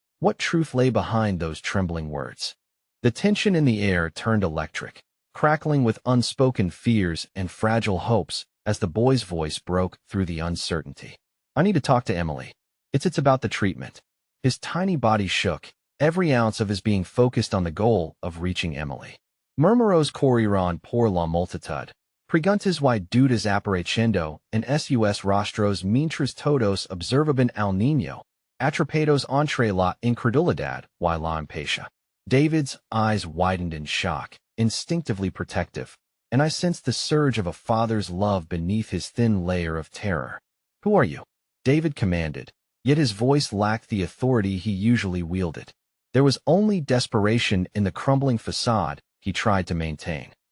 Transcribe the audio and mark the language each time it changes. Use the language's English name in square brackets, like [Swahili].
[English] What truth lay behind those trembling words? The tension in the air turned electric, crackling with unspoken fears and fragile hopes as the boy's voice broke through the uncertainty. I need to talk to Emily. It's about the treatment. His tiny body shook, every ounce of his being focused on the goal of reaching Emily. [Spanish] Murmuros corrieron por la multitud. Preguntas y dudas apareciendo en sus rostros mientras todos observaban al niño, atrapados entre la incredulidad y la impaciencia. [English] David's eyes widened in shock, instinctively protective, and I sensed the surge of a father's love beneath his thin layer of terror. Who are you? David commanded, yet his voice lacked the authority he usually wielded. There was only desperation in the crumbling facade he tried to maintain.